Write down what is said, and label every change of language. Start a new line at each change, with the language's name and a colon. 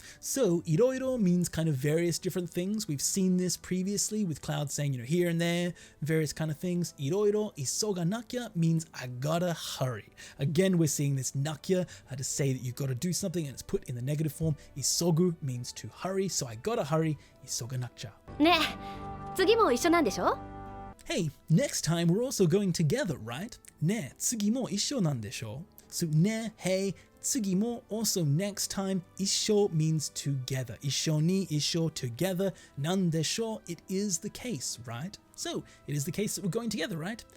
English: So, iroiro means kind of various different things. We've seen this previously with Cloud saying, here and there, various kind of things.
Japanese: Iroiro isoganakya
English: means I gotta hurry. Again, we're seeing this nakya to say that you've got to do something and it's put in the negative form. Isogu means to hurry. So, I gotta hurry.
Japanese: Isoganakya. ねえ、次も一緒なんでしょ?
English: Hey, next time we're also going together, right?
Japanese: Ne, tsugi mo issho nan desho?
English: So, ne, hey,
Japanese: tsugi mo,
English: also next time, issho means together.
Japanese: Issho ni, issho,
English: together.
Japanese: Nan desho,
English: it is the case, right? So, it is the case that we're going together, right?